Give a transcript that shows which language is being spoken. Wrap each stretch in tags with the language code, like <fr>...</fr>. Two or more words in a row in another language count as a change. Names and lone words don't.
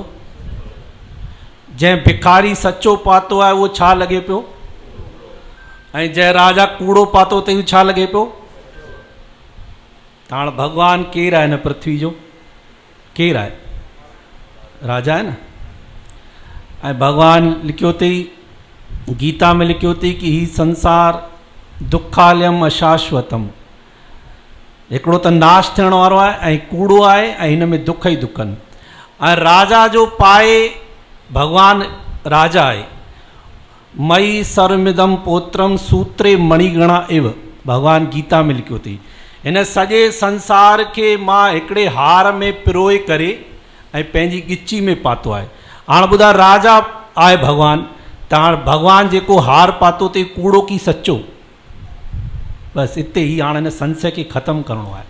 <sd>जंहिं भिखारी सचो पातो आहे उहो छा लॻे पियो, ऐं जंहिं राजा कूड़ो पातो अथई छा लॻे पियो? त हाणे भॻवानु केरु आहे हिन पृथ्वी जो? केरु आहे? राजा आहे न। ऐं भॻवानु लिखियो अथई, गीता में लिखियो अथई कि ही</sd> <sa>संसार दुखालयम अशाश्वतम,</sa> <sd>हिकिड़ो त नाश थियण वारो आहे ऐं कूड़ो आहे ऐं हिन में दुख ई दुख आहिनि। ऐं राजा जो पाए भगवान राजा आहे,</sd> <sa>मई सर्वमिदम पोत्रम सूत्रे मणिगणा इव,</sa> <sd>भगवान गीता में लिखियो अथई। हिन सॼे संसार खे मां हिकिड़े हार में पिरोए करे ऐं पंहिंजी गिची में पातो आहे। हाणे ॿुधा, राजा आहे भगवान, त हाणे भगवान जेको हार पातो अथई कूड़ो की सचो? बसि हिते ई हाणे हिन संशय खे ख़तमु करिणो आहे।</sd>